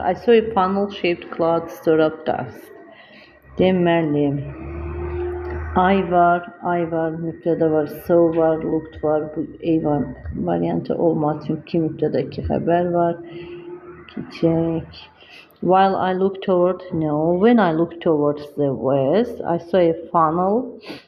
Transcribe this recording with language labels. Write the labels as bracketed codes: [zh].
[en] I saw a funnel-shaped cloud stir up dust. [az] Deməli, I var, mübtədə var, so var, looked var, bu eyvan variantı olmaz çünki iki mübtədə, iki xəbər var. Keçək. [en] While I looked toward, no, when I looked towards the west, I saw a funnel.